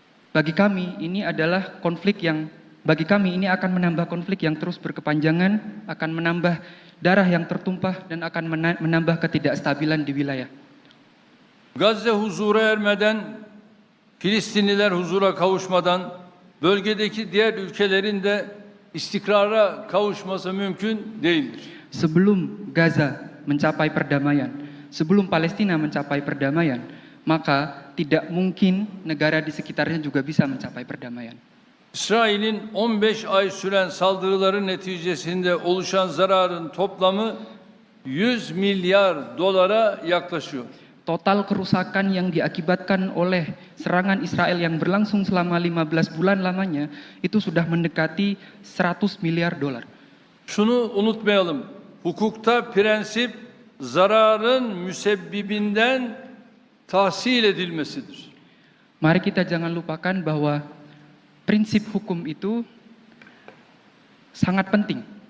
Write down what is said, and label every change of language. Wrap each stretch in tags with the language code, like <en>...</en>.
<id>Bagi kami ini akan menambah konflik yang terus berkepanjangan, akan menambah darah yang tertumpah dan akan menambah ketidakstabilan di wilayah.</id> <tr>Gazze huzura ermeden, Filistinliler huzura kavuşmadan, bölgedeki diğer ülkelerin de istikrara kavuşması mümkün değildir.</tr> <id>Sebelum Gaza mencapai perdamaian, sebelum Palestina mencapai perdamaian, maka tidak mungkin negara di sekitarnya juga bisa mencapai perdamaian.</id> <tr>İsrail'in 15 ay süren saldırıların neticesinde oluşan zararın toplamı 100 milyar dolara yaklaşıyor.</tr> <id>Total kerusakan yang diakibatkan oleh serangan Israel yang berlangsung selama 15 bulan lamanya itu sudah mendekati 100 miliar dolar.</id> <tr>Şunu unutmayalım. Hukukta prensip zararın müsebbibinden tahsil edilmesidir.</tr> <id>Mari kita jangan lupakan bahwa prinsip hukum itu sangat penting.</id>